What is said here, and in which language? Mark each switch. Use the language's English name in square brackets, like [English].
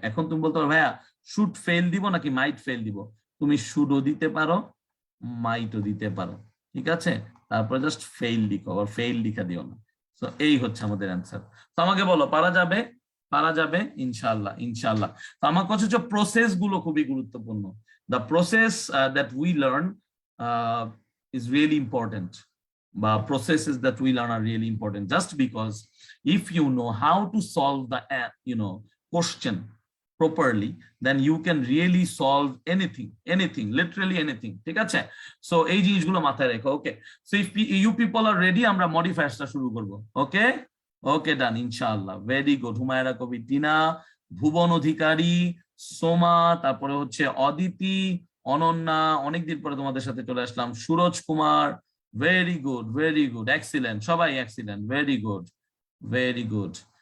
[Bangla] এখন তুমি বলতে পারো ভাইয়া শুড ফেল দিব নাকি মাইট ফেল দিব? তুমি শুডও দিতে পারো, মাইটও দিতে পারো। ঠিক আছে, তারপরে জাস্ট ফেইল লিখো, আবার ফেইল লিখা দিও না। তো এই হচ্ছে আমাদের অ্যান্সার। তো আমাকে বলো পারা যাবে? পারা যাবে ইনশাআল্লাহ, ইনশাআল্লাহ। তো আমার কাছে হচ্ছে প্রসেস গুলো খুবই গুরুত্বপূর্ণ। [English] the process that we learn is really important. But processes that we learn are really important, just because if you know how to solve the question properly, then you can really solve anything, literally anything. [Bangla] ঠিক আছে? So এই জিনিসগুলো মাথায় রেখো। [English] okay, so if you people are ready, [Bangla] আমরা মডিফায়ার্সটা শুরু করব। [English] Okay okay, done, ইনশাআল্লাহ। Very good. [Bangla] হুমায়রা কবি, টিনা, ভুবন অধিকারী, সোমা, তারপরে হচ্ছে অদিতি, অনন্যা, অনেকদিন পরে তোমাদের সাথে চলে আসলাম, Suraj Kumar, very good, excellent, সবাই এক্সিলেন্ট, ভেরি গুড।